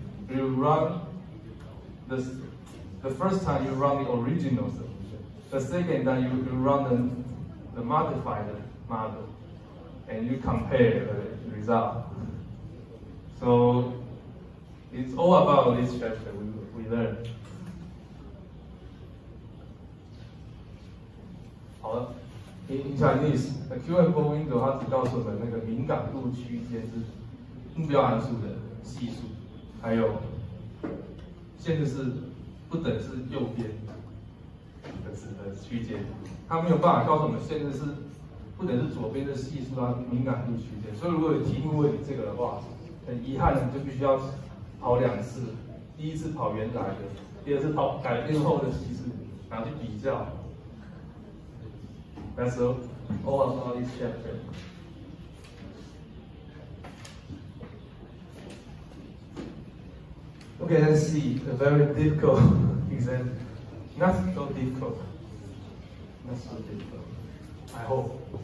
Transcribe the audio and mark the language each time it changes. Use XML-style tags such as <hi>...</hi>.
<en>You run the first time you run the original solution. The second time you run the modified model, and you compare the result. So it's all about this chapter we learned.</en> <zh>好了。</zh> <en>In Chinese, a QM4 window</en> <zh>它只告诉我们那个敏感度区间是目标函数的系数，还有限制是不等是右边的区间，它没有办法告诉我们限制是不等是左边的系数它敏感度区间。所以如果有题目问你这个的话，很遗憾的你就必须要跑2次，第一次跑原来的，第二次跑改变后的系数，然后去比较。</zh> <en>That's all about this chapter. Okay, let's see a very difficult example. Not so difficult. Not so difficult. I hope.</en>